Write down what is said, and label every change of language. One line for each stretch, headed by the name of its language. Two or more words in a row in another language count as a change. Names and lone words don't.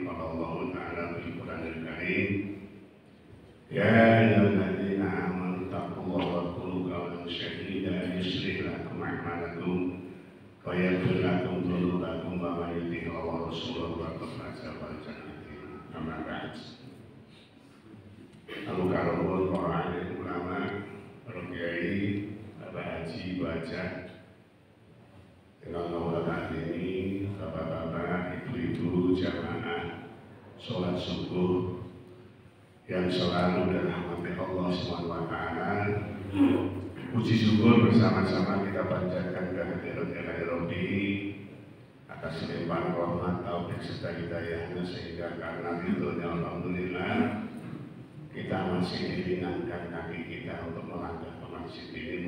Arabic: قال الله تعالى في القرآن الكريم يا أيها الذين آمنوا اتقوا الله وقولوا قولا سديدا يصلح لكم أعمالكم ويغفر لكم ذنوبكم ومن يطع الله ورسوله فقد فاز فوزا عظيما. أما بعد.
Indonesian: Al-Karomun, para alim ulama, para kiai, Bapak Haji, Baca, dengan saat ini, bapak-bapak, ibu-ibu, jamaah, sholat subuh yang selalu dirahmati Allah SWT. Puji syukur bersama-sama kita panjatkan kehadirat
Arabic: إلهي ربي
Indonesian: atas limpahan rahmat taufik serta hidayahnya, sehingga karena ridhonya alhamdulillah kita masih diringankan kaki kita untuk melangkah ke masjid ini.